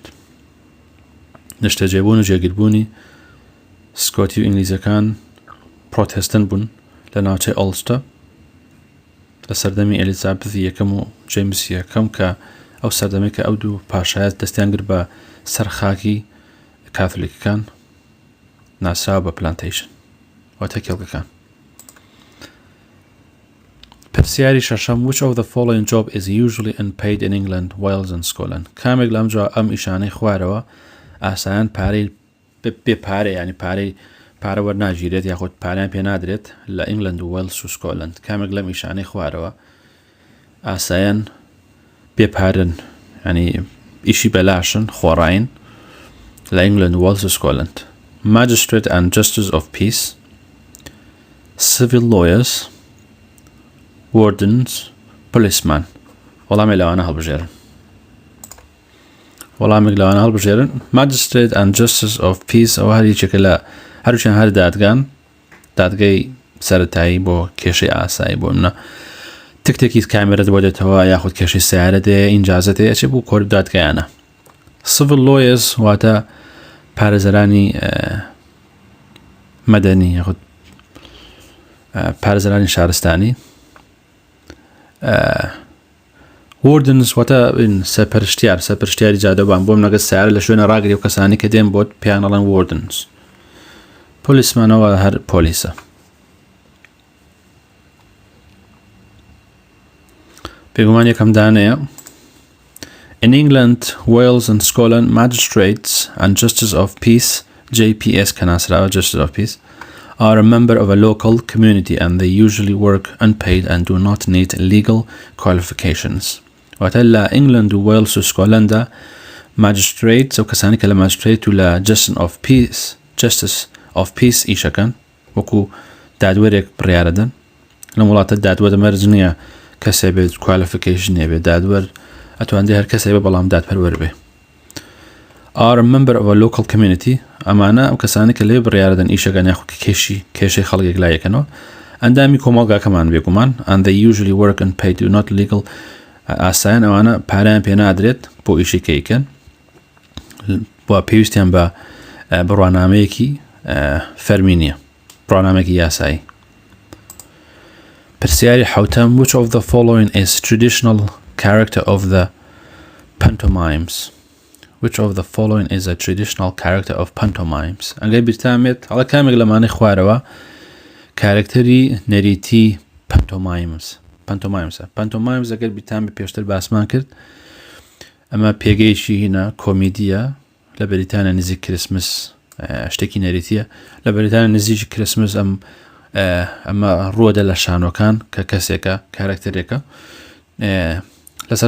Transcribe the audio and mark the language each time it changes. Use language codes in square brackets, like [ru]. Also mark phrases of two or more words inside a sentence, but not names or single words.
[ckb] نیشتەجێبوون و جێگیربوونی سکۆتی و ئینگلیزەکان پرۆتێستان بوون لە ناوچەی ئۆڵستە لە سەردەمی ئەلیزابەتی یەکەم و جەیمس یەکەم کە ئەو سەردەمەی کە ئەو دوو پاشایەت دەستیان کرد بە سەرخاکی کاتۆلیکەکان ناسراوە بە plantation واتە کێڵگەکان. پرسیاری شەشەم. [en] Which of the following job is usually unpaid in England, Wales and Scotland? [ckb] کامێک لەم جا ئەم ئیشانەی خوارەوە ئاسایان پارەی بێ پارەی ینی پارە وەرناگیرێت یاخود پاریان پێ نادرێت لە ئینگلند و وێلس و سکۆتلەند. کامێک لەم ئیشانەی خوارەوە ئاسایان بێپارن ینی ئیشی بەلاشن خۆڕاین لە ئینگلند و وێلس و سکۆتلەند. [en] Magistrate and Justice of Peace, Civil Lawyers, Wardens, Policeman. [ckb] وەڵامی لەوانە هەڵبژێرن. [en] Magistrate and Justice of Peace [ckb] ئەوە هەر یەکێکە لە هەروچیان هەر دادگای سەرەتایی بۆ کێشەی ئاسایی بۆ منە تکتێکی کامێرەت بۆ دێتەوە یاخود کێشەی سیارەت هەیە ئینجازەت هەیە ئەچێ بۆ کۆرت دادگایانە. [en] Civil Lawyers [ckb] واتە پارێزەرانی مەدەنی یاخود پارێزەرانی شارستانی. Wardens واتە سەرپەرشتیاری جادەبان بۆم نەگەت سیارە لە شوێنە ڕاگری و کەسانی کە دێن بۆت پێیان ئەڵێن Wardens. پۆلیسمانەوە هەر پۆلیسە. پێگومان یەکەم دانەیە. [en] In England, Wales and Scotland, magistrates and justice of peace JPS [ckb] کە ناسراوە Justice of Peace [en] are a member of a local community and they usually work unpaid and do not need legal qualifications. [ckb] واتە لە ئینگلند و وێلس و سکۆتلەندا magistrates ئەو کەسانی کە لە magistrate و لە [en] justice of peace [ckb] ئیشەکەن وەکو دادوەرێک بڕیارەدەن. لەم وڵاتە دادوەر دەمەرج نییە کەسێ بێت qualification هەبێت دادوەر ئەتوانێت هەر کەسێ بێ بەڵام دادپەروەر بێ. [en] are a member of a local community [ckb] ئەمانە ئەو کەسانی کە لێ بڕیاردەن ئیشەکان یاخود کێشەی خەڵکێک لایەکەنەوە ئەندامی کۆمەڵگاکەمان بێگومان [en] and they usually work and pay do not legal [ckb] ئاسایان ئەوانە پاریان پێ نادرێت بۆ ئیشی کەیکەن بۆ پێویستیان بە بڕوانامەیەکی فەرمی نییە بڕوانامەیەکی یاسایی پرسیاری حوتەم [en] which of the following is traditional character of the pantomimes which of the following is a traditional character of pantomimes [ckb] ئەگەر بیرتامێت هەڵە کامێک لەمانەی خوارەوە کارکتەری نەریتی pantomimes ئەگەر بیرتام بە پێشتر باسمان کرد ئەمە پێگەیشی هینە کۆمیدیە لە بەریتانیا نزیک کریسمس شتێکی نەریتیە لە بەریتانیا نزیکی کریسمس ئەمە ڕووەدە لە شانۆکان کە کەسێکە کارکتەرێکە لەسەر